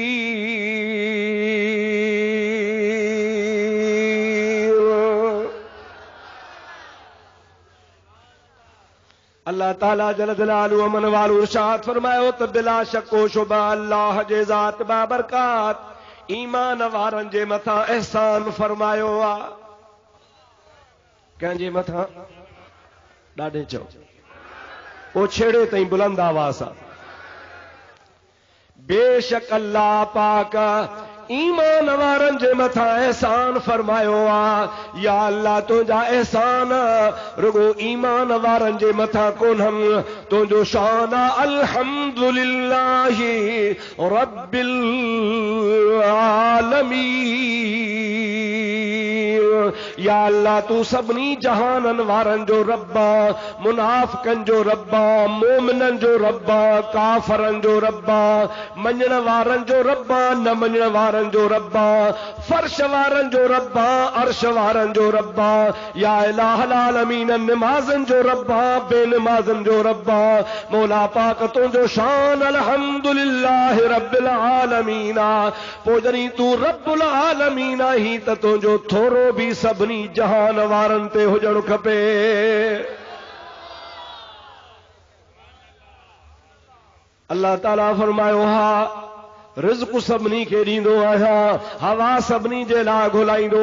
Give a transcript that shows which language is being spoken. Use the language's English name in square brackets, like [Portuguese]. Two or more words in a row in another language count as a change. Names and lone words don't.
[Sindhi] अल्लाह ताला [Arabic] جل جلاله وعم نواله [Sindhi] इरशाद फरमायो त बिला शको शुबा अल्लाह जे ज़ात बाबरकात ईमान वारनि जे मथां एहसान फरमायो आहे। कंहिंजे मथां? ॾाढे चओ, पोइ छेड़े ताईं बुलंद आवाज़ सां। बेशक अल्लाह पाक ईमान वारनि जे मथां एहसान फरमायो आहे। या अल्लाह तुंहिंजा एहसान रुगो ईमान वारनि जे मथां कोन्हनि, तुंहिंजो शान [Arabic] الحمد لله رب العالمين. [Sindhi] या अल्लाह तू सभिनी जहानन वारन जो रब्बा, मुनाफिकन जो रब्बा, मोमिनन जो रब्बा, काफरन जो रब्बा, मञण वारन जो रब्बा, न मञण वारन जो रब्बा, फर्श वारन जो रब्बा, अर्श वारन जो रब्बा, [Arabic] يا إله العالمين [Sindhi] नमाज़न जो रब्बा, बेनमाज़न जो रब्बा, मौला पाक तुंहिंजो शान [Arabic] الحمد لله رب العالمين. [Sindhi] पोइ जॾहिं तू [Arabic] رب العالمين [Sindhi] ही त तुंहिंजो थोरो बि सभिनी जहान वारनि ते हुजणु खपे। अल्लाह ताला फरमायो हा रिज़्क़ सभिनी खे ॾींदो आहियां, हवा सभिनी जे लाइ घुलाईंदो